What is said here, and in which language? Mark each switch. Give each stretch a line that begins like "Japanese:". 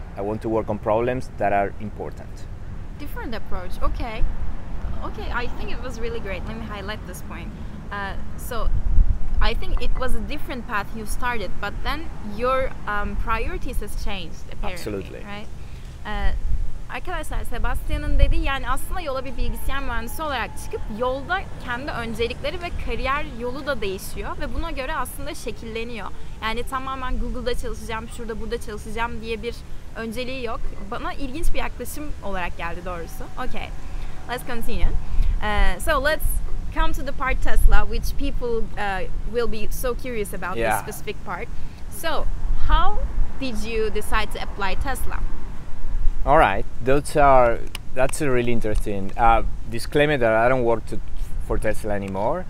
English: I want to work on problems that are important. Different approach. Okay. I think it was really great. Let me highlight this point. So I think it was a different path you started, but then your priorities has changed apparently. Absolutely. Right?
Turkish: Arkadaşlar, Sebastian'ın dediği, yani aslında yola bir bilgisayar mühendisi olarak çıkıp yolda kendi öncelikleri ve kariyer yolu da değişiyor ve buna göre aslında şekilleniyor. Yani tamamen Google'da çalışacağım, şurada burada çalışacağım diye bir önceliği yok. Bana ilginç bir yaklaşım olarak geldi doğrusu.
English: Okay, let's continue. So let's come to the part Tesla, which people will be so curious about this specific part. So, how did you decide to apply Tesla? All right, that's a really interesting disclaimer that I don't work for Tesla anymore.